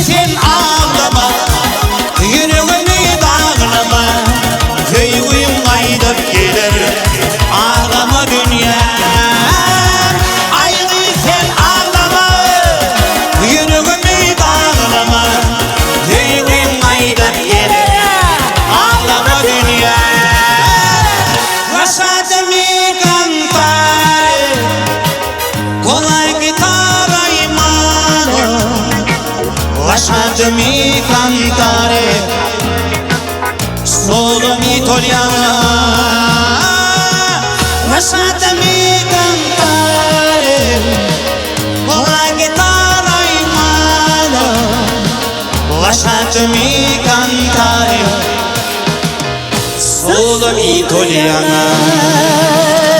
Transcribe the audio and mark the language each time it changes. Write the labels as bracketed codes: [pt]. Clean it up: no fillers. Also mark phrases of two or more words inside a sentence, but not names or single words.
[tr] sen ağlama Yüreğimi bağlama Yüreğim aydıp gelir Ağlama dünya Ayrı sen ağlama Yüreğimi bağlama Yüreğim aydıp gelir Ağlama dünya [it] Lasciatemi cantare Con la chitarra in mano Lasciatemi cantare Solo un'italiana Lasciatemi cantare Con la chitarra in mano Lasciatemi cantare Solo un'italiana